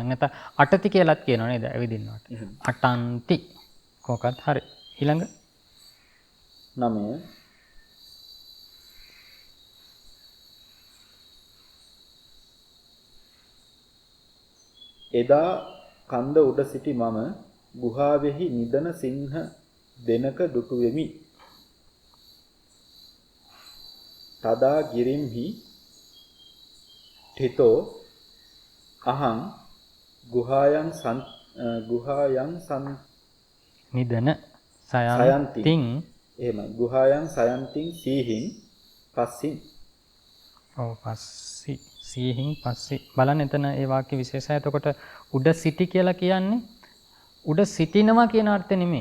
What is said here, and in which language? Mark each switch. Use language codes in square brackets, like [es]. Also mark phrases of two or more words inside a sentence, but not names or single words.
[si] නැත්නම් අටති කියලාත් කියනවා නේද? ඇවිදින්නවට. අටන්ති කොකත් හරි. ඊළඟ 9 එදා කන්ද උඩ සිටි මම ගුහාවෙහි නිදන සිංහ දෙනක දුටුවෙමි. [pi] තදා ගිරිම්හි ඨිතෝ අහං ගුහායන් [si] නිදන සයන්තින් එහෙමයි [pi] ගුහායන් සයන්තින් සීහින් පස්සින්. [si] ඔව් පස්සි [pi] සීහින් පස්සි [si] බලන්න එතන ඒ වාක්‍ය විශේෂය. එතකොට උඩ සිටි කියලා කියන්නේ උඩ සිටිනවා කියන අර්ථෙ නෙමෙයි.